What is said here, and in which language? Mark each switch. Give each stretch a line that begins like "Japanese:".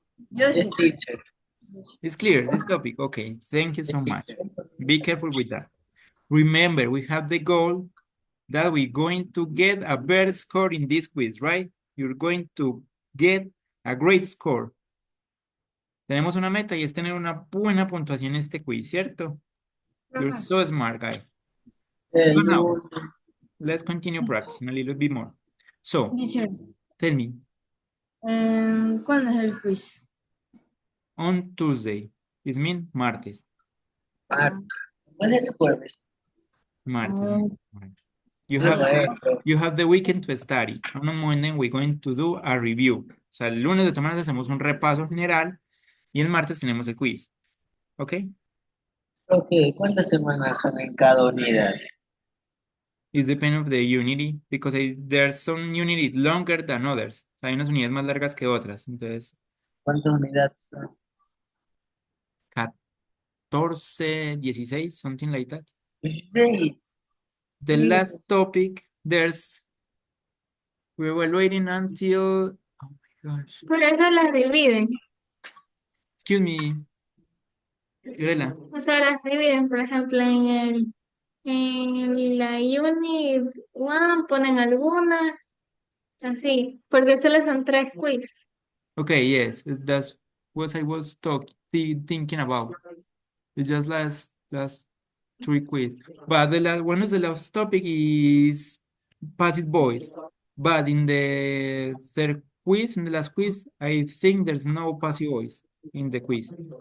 Spanish: Yo
English: Yes,
Spanish: sí.
English: teacher. It's clear, this topic. Okay, thank you so much. Be careful with that. Remember, we have the goal that we're going to get a better score in this quiz, right? You're going to get a great score.
Spanish: Tenemos una meta y es tener una buena puntuación en este quiz, ¿cierto?
English: You're so smart, guys. So now, let's continue practicing a little bit more. So, Teacher, tell me,
Spanish: ¿cuándo es el quiz?
English: on Tuesday, it means martes.
Spanish: Marta. ¿Cuál es el jueves? Martes. Oh. Martes.
English: You
Spanish: Pero,
English: have the weekend to study. On Monday, we're going to do a review.
Spanish: O sea, el lunes de todas maneras hacemos un repaso general y el martes tenemos el quiz. ¿Ok? profe, ¿cuántas semanas son en cada unidad?
English: It depends of the unity, because there's some units longer than others.
Spanish: Hay unas unidades más largas que otras. Entonces, ¿Cuántas unidades son?
English: 14, 16, something like that. 16. The
Spanish: Sí.
English: last topic, we were waiting until, oh my gosh,
Spanish: Por eso las dividen.
English: excuse me, Fiorella.
Spanish: O sea, las dividen, por ejemplo, en la Unit 1 ponen algunas, así, porque solo son 3 quiz.
English: Okay, yes, that's what I was thinking about. It's just last 3 quiz. But the last topic is passive voice. But in the third quiz, in the last quiz, I think there's no passive voice in the quiz.